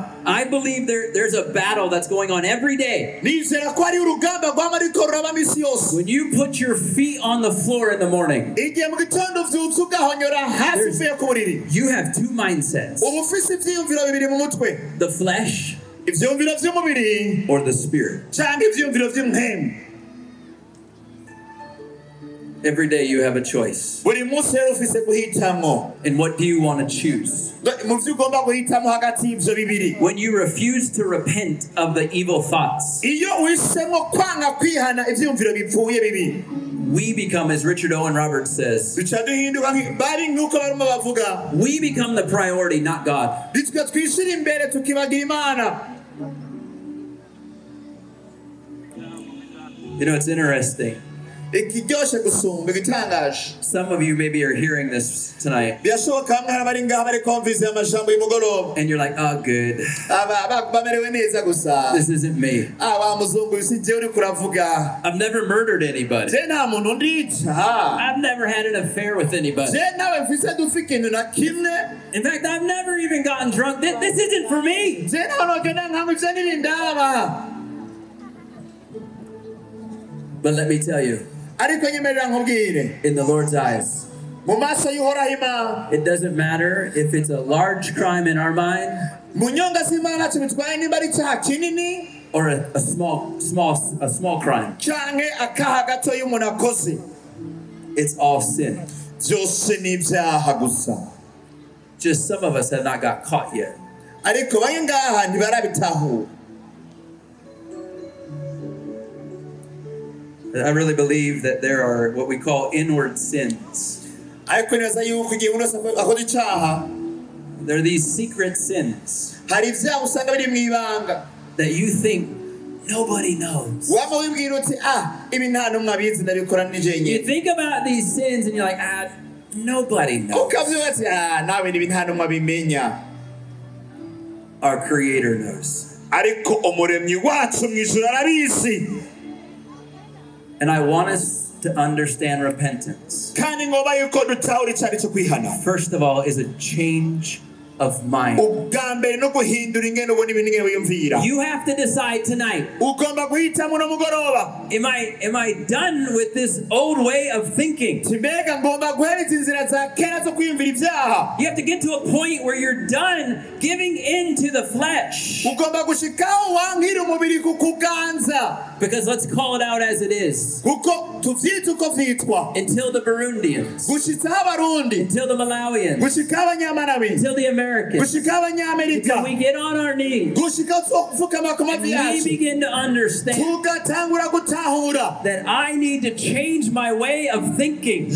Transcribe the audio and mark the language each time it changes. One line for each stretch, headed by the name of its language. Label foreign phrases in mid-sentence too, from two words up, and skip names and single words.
English: I believe there's a battle that's going on every day.
Rundi: nizera ko ari urugamba rwama ruriko ruraba misi yose.
English: When you put your feet on the floor in the morning,
Rundi: igihe mu gitondo uvyutse ugahonyora hasi uvuye ku buriri,
English: you have two mindsets:
Rundi: uba ufise ivyiyumviro bibiri mu mutwe,
English: the flesh
Rundi: ivyiyumviro vy'umubiri
English: or the spirit.
Rundi: canke ivyiyumviro vy'impwemu.
English: Every day you have a choice.
Rundi: buri munsi rero ufise guhitamwo.
English: And what do you want to choose?
Rundi: mu vyo ugomba guhitamwo hagati y'ivyo bibiri.
English: When you refuse to repent of the evil thoughts,
Rundi: iyo uhisemo kwanga kwihana ivyiyumviro bipfuye bibi,
English: we become, as Richard Owen Roberts says,
Rundi: duca duhinduka bari nk'uko barimo bavuga,
English: we become the priority, not God.
Rundi: bityo twishira imbere tukibagira Imana.
English: You know, it's interesting.
Rundi: ikiryoshe gusumba igitangaje.
English: Some of you maybe are hearing this tonight,
Rundi: birashoboka hamwe hari abari ngaha bari kumviriza amajambo y'umugoroba,
English: and you're like, oh, good.
Rundi: bamerewe neza gusa.
English: This isn't me.
Rundi: wa muzungu si jewe uriko uravuga.
English: I've never murdered anybody.
Rundi: je nta muntu ndica.
English: I've never had an affair with anybody.
Rundi: je nawe mfise dupfa ikintu na kimwe.
English: In fact, I've never even gotten drunk. This isn't for me.
Rundi: je nawe nogenda nkamwe ivyo ntibindaba.
English: But let me tell you,
Rundi: ariko nyemerera nkubwire,
English: in the Lord's eyes,
Rundi: mu maso y'uhoraho Imana,
English: it doesn't matter if it's a large crime in our mind
Rundi: mu nyonga z'Imana ntacyo bitwaye nimba ari icyaha kinini
English: or a small crime.
Rundi: canke akaha gato y'umuntu akoze.
English: It's all sin.
Rundi: byose ni ibyaha gusa.
English: Just some of us have not got caught yet.
Rundi: ariko bari ngaha ntibarabitahura.
English: I really believe that there are what we call inward sins.
Rundi: ariko neza yuko igihe umuntu akoze icyaha,
English: There are these secret sins
Rundi: hari ibyaha usanga biri mu ibanga
English: that you think nobody knows.
Rundi: waba wibwira uti ibi nta n'umwe abizi ndabikora nije
English: You
Rundi: nyine.
English: think about these sins and you're like, nobody knows.
Rundi: ukabyuka ati nawe ibi nta n'umwe abimenya.
English: Our Creator knows.
Rundi: ariko umuremyi wacu mu ijuru arabizi.
English: And I want us to understand repentance.
Rundi: kandi ngoba yuko dutahura icari cyo kwihana.
English: First of all, is a change of mind.
Rundi: ubwa mbere no guhindura ingene ubona ibintu ingene wiyumvira.
English: You have to decide tonight.
Rundi: ugomba guhitamo no mugoroba.
English: Am I done with this old way of thinking?
Rundi: mbega ngomba guhereza inzira za kera zo kwiyumvira ibyaha.
English: You have to get to a point where you're done giving in to the flesh.
Rundi: ugomba gushikaho wankira umubiri kukuganza.
English: Because let's call it out as it is.
Rundi: kuko tuvyita uko vyitwa.
English: Until the Burundians,
Rundi: gushitsaho Abarundi,
English: until the Malawians,
Rundi: gushikaho Abanyamalawi,
English: until the Americans,
Rundi: gushikaho Abanyamerika,
English: until we get on our knees
Rundi: gushikaho twofukama ku
English: and
Rundi: mavi
English: we
Rundi: yacu,
English: begin to understand
Rundi: tugatangura gutahura
English: that I need to change my way of thinking.